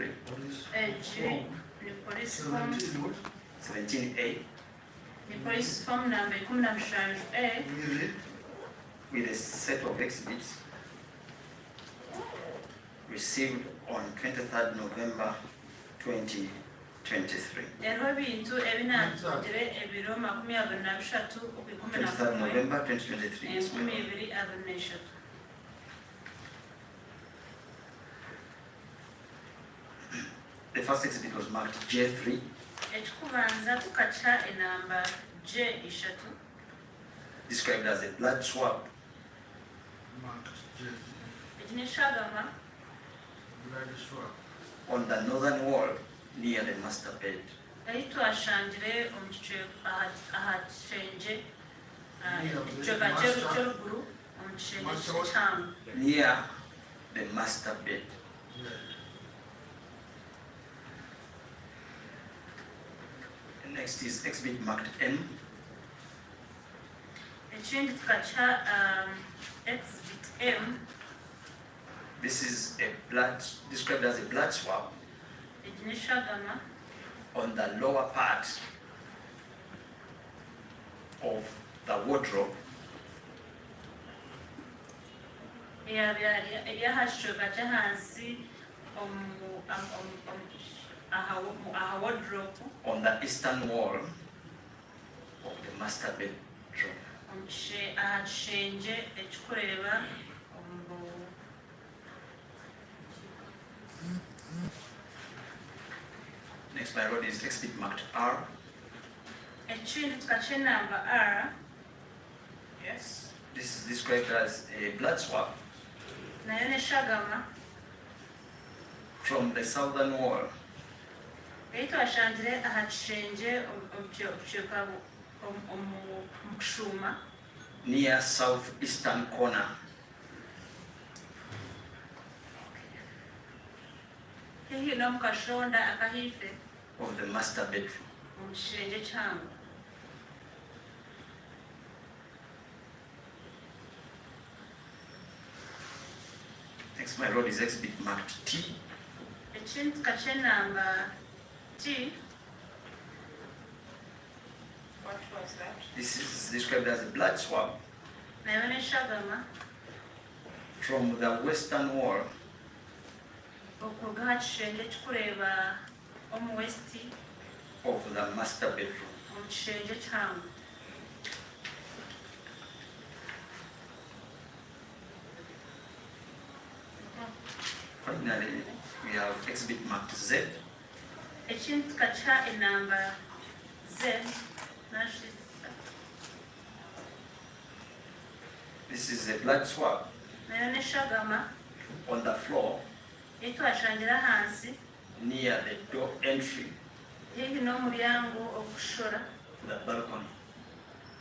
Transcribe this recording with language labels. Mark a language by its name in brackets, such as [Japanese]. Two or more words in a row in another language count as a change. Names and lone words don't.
[Nyankole] G ni [English] police form [Nyankole] 17A ni [English] police form [Nyankole] namba 15A [English] with a set of exhibits received on 23rd November 2023. [Nyankole] eriho ebintu ebinatugire ebiro 23 okwi [English] 23rd 11 November 2023. Yes, ma'am. 2023. The first exhibit was marked J3. [Nyankole] Ekikubanza tukaca enamba J3 [English] Described as a blood swab Marked J, [Nyankole] egi n'eshagama [English] blood swab. on the northern wall near the master bed. [Nyankole] ei twashangire omu aha kishengye ekicweka ky'eruguru omu kishengye ky'ekyanga [English] Near the master bed. Yeah. The next is exhibit marked M. [Nyankole] ekindi tukaca exhibit M [English] This is a blood, described as a blood swab [Nyankole] egi n'eshagama [English] on the lower part of the wardrobe [Nyankole] eri aha kicweka ky'ahansi aha wardrobe [English] on the eastern wall of the master bedroom. [Nyankole] aha kishengye ekikureeba [English] Next by road is exhibit marked R. [Nyankole] ekindi tukaca enamba R [English] yes, This is described as a blood swab [Nyankole] nayo n'eshagama [English] from the southern wall [Nyankole] ei twashangire aha kishengye okukicweka omu kishuuma [English] near southeastern corner [Nyankole] haihi n'omu kashonda akahiife [English] of the master bedroom. [Nyankole] omu kishengye kihango [English] Next by road is exhibit marked T. [Nyankole] ekindi tukaca enamba T [English] what was that? This is described as a blood swab [Nyankole] nayo n'eshagama [English] from the western wall [Nyankole] okuruga aha kishengye ekikureeba omu westi [English] of the master bedroom. [Nyankole] omu kishengye kihango [English] Finally, we have exhibit marked Z. [Nyankole] ekindi tukaca enamba Z nashisa [English] This is a blood swab [Nyankole] nayo n'eshagama [English] on the floor [Nyankole] ei twashangira ahansi [English] near the door entry [Nyankole] haihi n'omuryango ogukushora [English] to the balcony.